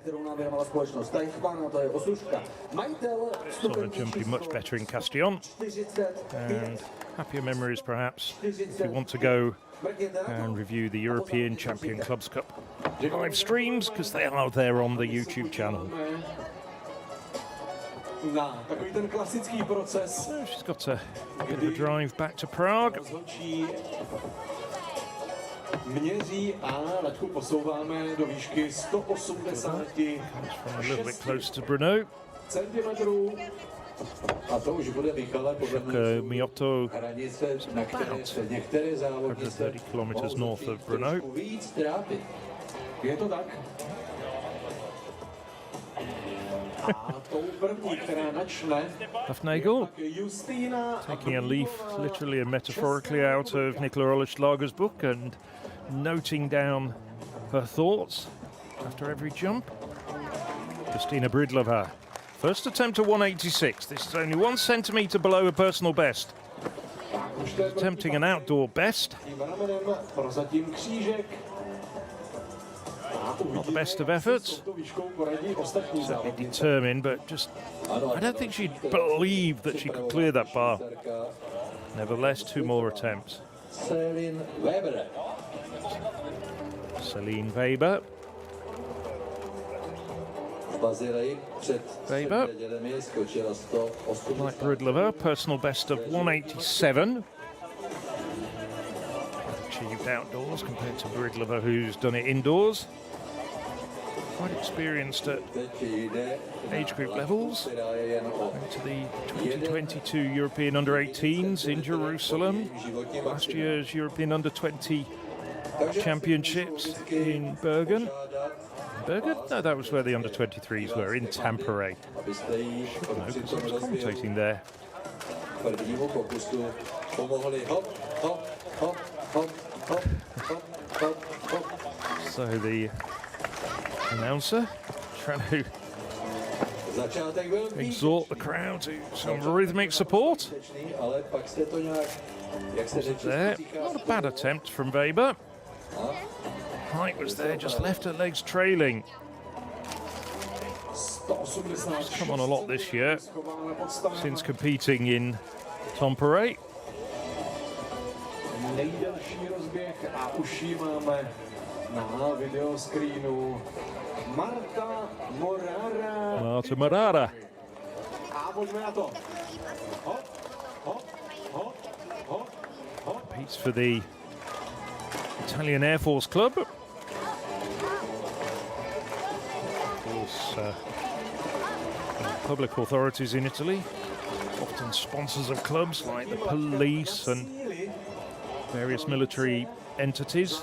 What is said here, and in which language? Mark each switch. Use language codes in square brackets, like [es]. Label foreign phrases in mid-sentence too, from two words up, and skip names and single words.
[en] Saw her jumping much better in Castillon, and happier memories perhaps if you want to go and review the European Champion Clubs Cup live streams, because they are there on the YouTube channel. So she's got a bit of a drive back to Prague. [cs] Měří a laťku posouváme do výšky 180 [en] a little bit closer to Brno. [cs] centimetrů. A to už bude Michala podle Mioto, hranice, na které se některé závodnice [en] 30 kilometers north of Brno. [cs] víc trápit. Je to tak? A tou první, která načne, Hufnagel Justína, [en] taking a leaf literally and metaphorically out of Nikola Olischlager's book and noting down her thoughts after every jump. Justina Bridlova. First attempt to 186. This is only 1 centimetre below her personal best. Attempting an outdoor best. [cs] prozatím křížek. [en] Not the best of efforts. Certainly determined, but just I don't think she believed that she could clear that bar. Nevertheless, 2 more attempts. [cs] Celine Weber. Celine Weber. Bazileji před Weber. nedělemi skočila 180. [en] Like Bridlova, personal best of 187. Achieved outdoors compared to Bridlova, who's done it indoors. Quite experienced at age group levels. Went to the 2022 European Under-18s in Jerusalem. Last year's European Under-20 Championships in Bergen. Bergen? No, that was where the Under-23s were, in Tampere. No, because I was commentating there. [cs] Prvnímu pokusu pomohli hop, hop, hop, hop, hop, hop, hop, hop. [en] So the announcer trying to [cs] Začátek byl [en] exhort the crowd to some rhythmic support. [cs] ale pak jste to nějak, jak se [en] There, not a bad attempt from Weber. Height was there, just left her legs trailing. She's come on a lot this year since competing in Tampere. [cs] Nejdelší rozběh a už ji máme na videoscreenu. Marta Morara. A pojďme na to. Hop, hop, hop, hop, hop. [en] Competes for the Italian Air Force Club. Of course, public authorities in Italy, often sponsors of clubs like the police and various military entities.